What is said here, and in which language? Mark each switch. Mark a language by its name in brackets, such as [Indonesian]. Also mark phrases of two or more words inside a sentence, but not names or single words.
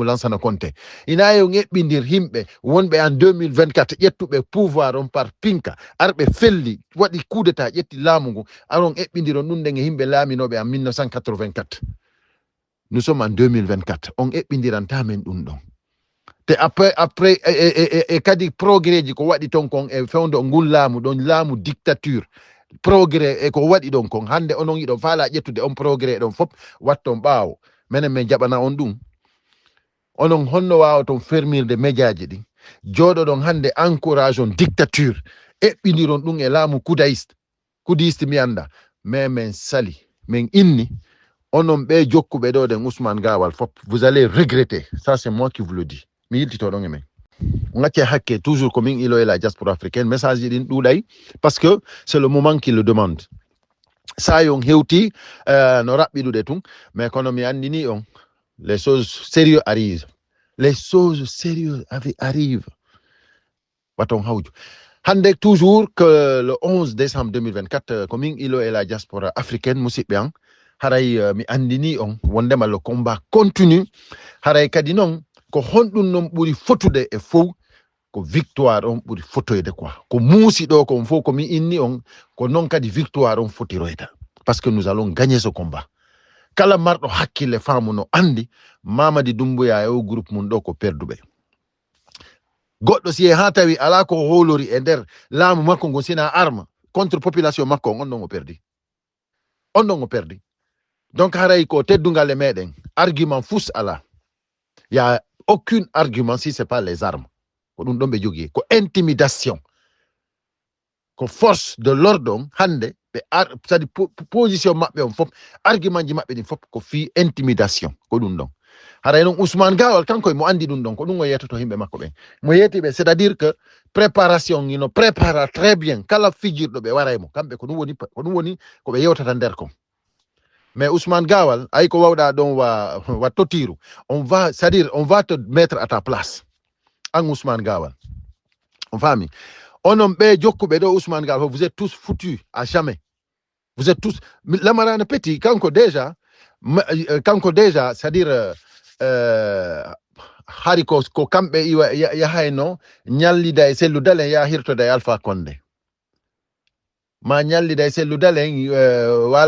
[Fula] Lansana Conté ina yo ŋeɓɓidir himɓe wonɓe en 2024 ƴettuɓe pouvoir on par pinka arɓe felli waɗi coup d'état ƴetti laamu ngu aron eɓɓidiron ɗum ɗen e himɓe laaminoɓe en 1984 nous sommes en 2024 on eɓɓidiranta men ɗum ɗon te après kadi progrès ji ko waɗi ton kon e fewndo ngol laamu ɗon laamu dictature progrès e ko waɗi ɗon kon hande onon yiɗon faala ƴettude on progrès ɗon fof watton ɓaawo minen min jaɓana on ɗum onon honno wawa ton fermirde médiaji ɗin jooɗoɗon hande encourage on dictature eɓɓidiron ɗum e laamu kudiste mi anda mais min sali min inni onon ɓe jokkuɓe ɗo ɗen Ousmane Gawal fop [French] vous allez regretter ça c'est moi qui vous le dis [Fula] mi yiltito ɗon e men ngacce hakke toujours ko min ilo e [French] la diaspora africaine [Fula] message ji ɗin ɗuuɗay [French] parce que c'est le moment qui le demande [Fula] sa yon hewti no raɓɓiɗuɗe tun mais kono mi andini on [French] les choses sérieux arrivent [Fula] waton hawju hande [French] toujours que le 11 décembre 2024 [Fula] ko min ilo e [French] la diaspora africaine [Fula] musidɓe an haray mi andini on wondema [French] le combat continue [Fula] haray kadi noon ko honɗum noon ɓuri fotude e fof ko victoire on ɓuri fotoyde quoi ko muusi ɗo kon fof ko mi inni on ko noon kadi victoire on fotiroyta parce [French] que nous allons gagner ce combat [Fula] kala marɗo hakkille faamu no andi Mamadi Doumbouya e o groupe mum ɗo ko perduɓe goɗɗo si e ha tawi ala ko holori e nder laamu makko ngon sina [French] arme contre population [Fula] makko on ɗon o perdi donc haray ko teddungal e meɗen argument fus ala [French] y a aucun argument si c'est pas les armes [Fula] ko ɗum ɗon ɓe jogui ko intimidation ko [French] force de l'ordre [Fula] on hande ɓe [French] c'est-à-dire position [Fula] maɓɓe on fof argument ji maɓɓe ɗin fof ko fi intimidation ko ɗum ɗon haray noon Ousmane Gawal kanko mo andi ɗum ɗon ko ɗum o yettoto himɓe makko ɓen mo yettiɓe [French] c'est à dire que préparation [Fula] ino prépara [French] très bien [Fula] kala fijirɗo ɓe waray mo kamɓe ko ɗum woni ko ɓe yewtata nder kon mais Ousmane Gawal ay ko wawɗa ɗon wa totiru on [French] va c'est-à-dire on va te mettre à ta place [Fula] an Ousmane Gawal on faami onon ɓe jokkuɓe ɗo Ousmane Gawal [French] vous êtes tous foutus à jamais vous êtes tous [Fula] Lamarana Petit kanko [French] déjà c'est-à-dire [Fula] hari ko kamɓe yahayno ñallida e Cellou Dalein ya hirtoda e Alpha Condé ma ñallida e Cellou Dalein wala